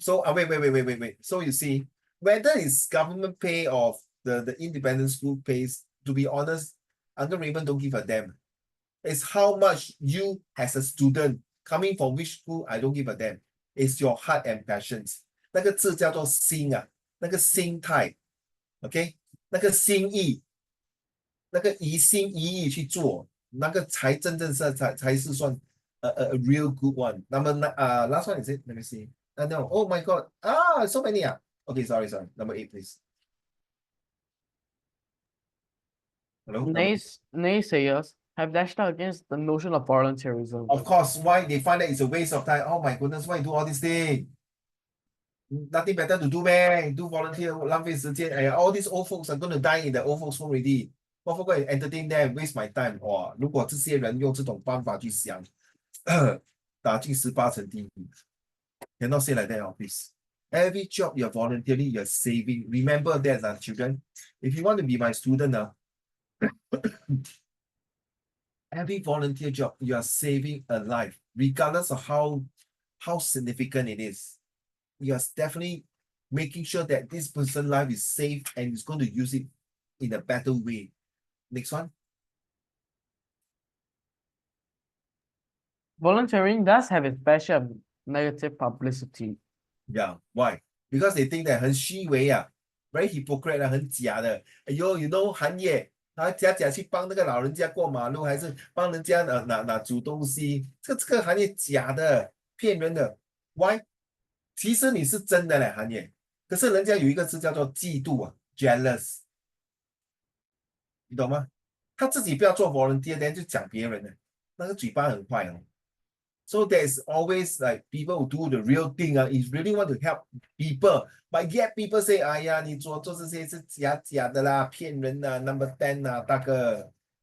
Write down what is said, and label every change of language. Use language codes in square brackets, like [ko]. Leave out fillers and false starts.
[en] So wait. So you see, whether it's government pay or the independent school pays, to be honest, under Raymond don't give a damn. It's how much you as a student coming from which school, I don't give a damn. It's your heart and passions. [zh] 那个字叫做心那个心态 ，OK， 那个心意，那个一心一意去做，那个才真正才是算 [en] a real good one. Number last one is it? Let me see. No. Oh my God. So many Okay, sorry. Number 8, please. Hello. Naysayers have dashed out against the notion of volunteerism. Of course, why they find that it's a waste of time. Oh my goodness, why you do all this thing? Nothing better to do, man. Do volunteer, [zh] 浪费时间. [en] All these old folks are going to die in the old folks home already. What for go and entertain them, waste my time. [zh] 如果这些人用这种方法去想，打进18层地狱。 [en] Cannot say like that, please. Every job you're volunteering, you're saving. Remember that, children. If you want to be my student, every volunteer job, you are saving a life, regardless of how significant it is. You are definitely making sure that this person's life is safe and is going to use it in a better way. Next one. Volunteering does have its fair share of negative publicity. Yeah, why? [zh] Because they think that 很虚伪 [en] very hypocrite [zh] 很假的。 [en] you know [zh] 韩业他假去帮那个老人家过马路，还是帮人家拿煮东西，这个行业假的，骗人的。 [en] Why？ [zh] 其实你是真的嘞，行业，可是人家有一个字叫做嫉妒jealous， 你懂吗？他自己不要做 volunteer， 就讲别人的，那个嘴巴很坏 [en] So there's always like people who do the real thing is really want to help people, but yet people say, [zh] 哎呀，你做这些是假的啦，骗人的 [en] Number 10大哥。